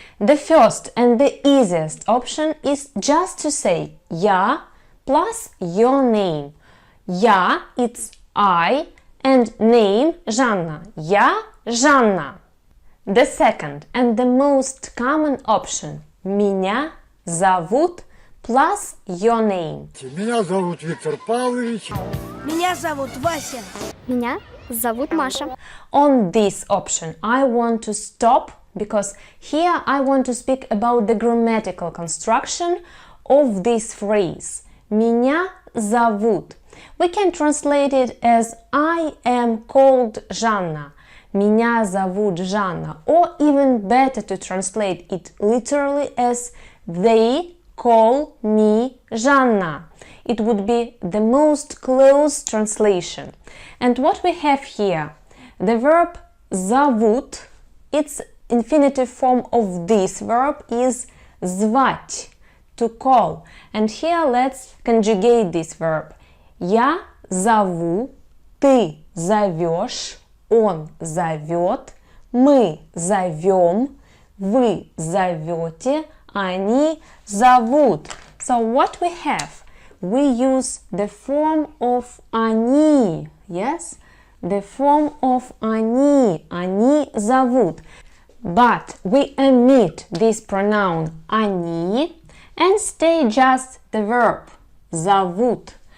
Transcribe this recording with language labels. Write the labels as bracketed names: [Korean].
[English] The first and the easiest option is just to say "я" plus your name. "Я" it's I and name Жанна. [Russian] Я Жанна. [English] The second and the most common option [Russian] меня зовут [English] plus your name. [Russian] Меня зовут Виктор Павлович. Меня зовут Вася. Меня зовут Маша. [English] On this option I want to stop because here I want to speak about the grammatical construction of this phrase. [Russian] Меня зовут. [English] We can translate it as I am called Жанна. [Russian] Меня зовут Жанна. [English] Or even better to translate it literally as they call me Жанна. It would be the most close translation. And what we have here? The verb зовут, its infinitive form of this verb is звать, to call. And here let's conjugate this verb. [Russian] Я зову, ты зовешь, он зовет, мы зовем, вы зовете, они зовут. [English] So what we have? We use the form of они, yes? The form of они, [Russian] они зовут. [English] But we omit this pronoun они and stay just the verb зовут.